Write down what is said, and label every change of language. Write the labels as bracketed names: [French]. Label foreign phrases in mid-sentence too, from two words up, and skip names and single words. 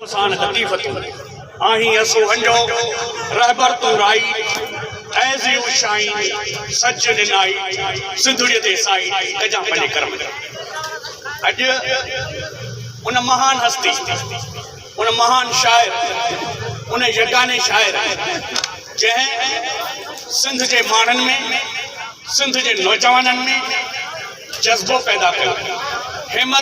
[Sindhi] सान लतीफ़तूं आहीं असो अंजो रहबर तू राई [English] as you shine such [Sindhi] ॾिनाई सिंधुड़ीअ ते साई कजां पंहिंजे कर्म अॼु उन महान हस्ती उन महान शाइर उन यगाने शाइर जंहिं सिंध जे माण्हुनि में सिंध जे नौजवाननि में जज़्बो पैदा कयो हिम्मत